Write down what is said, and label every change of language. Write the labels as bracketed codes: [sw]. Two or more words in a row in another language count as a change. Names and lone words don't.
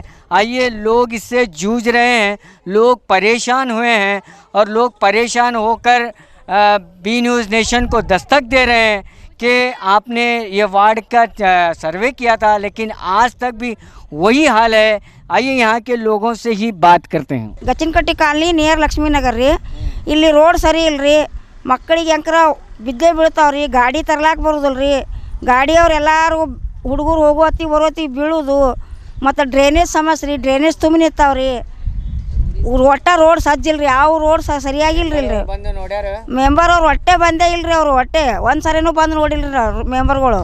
[hi] आइए, लोग इससे जूझ रहे हैं, लोग परेशान हुए हैं और लोग परेशान होकर बी न्यूज़ नेशन को दस्तक दे रहे हैं कि आपने ये वार्ड का सर्वे किया था, लेकिन आज तक भी वही हाल है। आइए यहाँ के लोगों से ही बात करते हैं। [kn] ಗಚ್ಚಿನಕಟ್ಟಿ ಕಾಲನಿ ನಿಯರ್ ಲಕ್ಷ್ಮೀ ನಗರ್ ರೀ, ಇಲ್ಲಿ ರೋಡ್ ಸರಿ ಇಲ್ರಿ, ಮಕ್ಕಳಿಗೆ ಅಂಕರ ಬಿದ್ದೇ ಬೀಳ್ತಾವ್ರಿ, ಗಾಡಿ ತರ್ಲಾಕ್ ಬರೋದಿಲ್ರಿ, ಗಾಡಿಯವ್ರು ಎಲ್ಲರೂ ಹುಡುಗರು ಹೋಗೋತಿ ಬರೋತಿ ಬೀಳೋದು, ಮತ್ತು ಡ್ರೈನೇಜ್ ಸಮಸ್ಯೆ ರೀ, ಡ್ರೈನೇಜ್ ತುಂಬಿ ನಿಂತಾವ್ರಿ, ಒಟ್ಟ ರೋಡ್ ಸಜ್ಜಿಲ್ರಿ, ಯಾವ ರೋಡ್ ಸರಿಯಾಗಿಲ್ರಿ ಇಲ್ರಿ, ಮೆಂಬರ್ ಅವ್ರು ಒಟ್ಟೆ ಬಂದೇ ಇಲ್ರಿ, ಅವರು ಒಟ್ಟೆ ಒಂದು ಸರಿನೂ ಬಂದು ನೋಡಿಲ್ರಿ ಅವ್ರು ಮೆಂಬರ್ಗಳು.